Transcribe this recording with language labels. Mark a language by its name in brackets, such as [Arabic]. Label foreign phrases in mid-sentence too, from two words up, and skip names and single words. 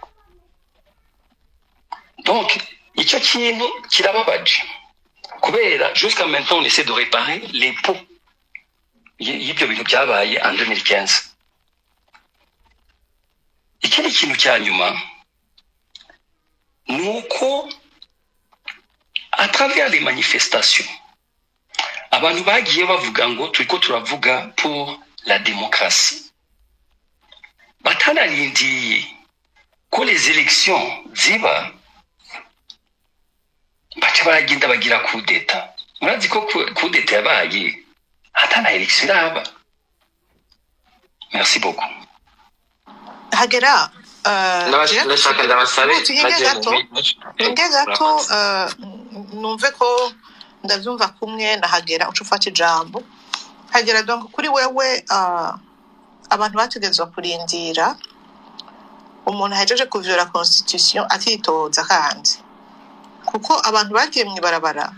[Rundi] Donc icyo kintu kirababaje, kubera [French] jusqu'à maintenant on essaie de réparer les pots [Rundi] y'ibyo bintu byabaye en 2015. Ikindi kintu cya nyuma nuko [French] à travers les manifestations [Rundi] abantu bagiye bavuga ngo turiko turavuga [French] pour la démocratie, [Rundi] batanarindiye ko [French] les élections [Rundi] ziba, baca baragenda bagira [French] coup d'état. [Rundi] Murazi ko [French] coup d'état [Rundi] yabaye atana élection iraba. [French] Merci beaucoup. [Rundi] Hagera nashaka ndabasabe nge gato numve ko ndavyumva kumwe na Hagera uca ufata ijambo. Hagera, donc kuri wewe abantu bategezwa kurindira umuntu ahejeje kuvyola constitution akitoza, kandi kuko abantu bagiye mwibarabara.